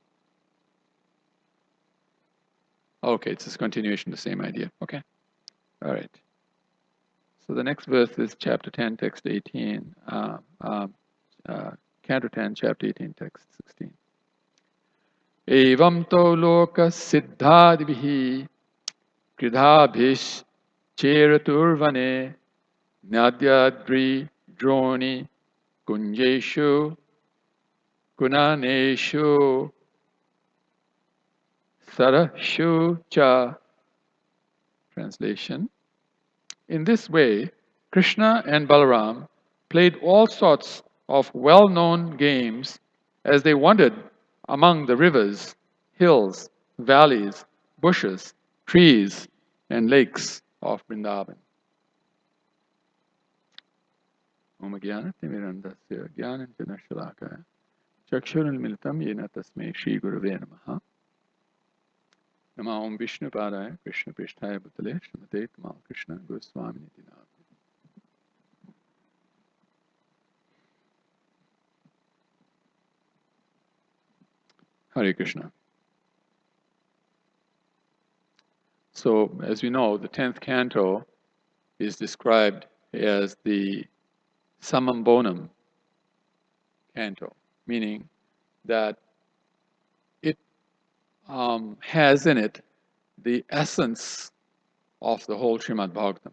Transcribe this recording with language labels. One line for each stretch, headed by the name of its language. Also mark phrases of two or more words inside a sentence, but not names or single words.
English: Okay, it's just continuation, the same idea. Okay, all right. So the next verse is chapter 10, text 18. Canto 10, chapter 18, text 16.
Sanskrit: एवं तौ लोक सिद्धाभिः क्रीडाभिश् चेरतुर्वने नद्यद्रि द्रोणि कुञ्जेषु काननेषु सरःसु च.
English: Translation. In this way, Krishna and Balaram played all sorts of well-known games as they wandered among the rivers, hills, valleys, bushes, trees, and lakes of Vrindavan.
Sanskrit: ॐ ज्ञानतिमिरान्धस्य ज्ञानाञ्जन शलाकया चक्षुरुन्मीलितं येन तस्मै श्री गुरवे नमः. नम ॐ विष्णु पादाय कृष्ण प्रेष्ठाय भूतले श्रीमते तमाल कृष्ण गोस्वामी नित्यानन्द.
English: Hare Krishna. So, as we know, the 10th canto is described as the summum bonum canto, meaning that it has in it the essence of the whole Srimad Bhagavatam.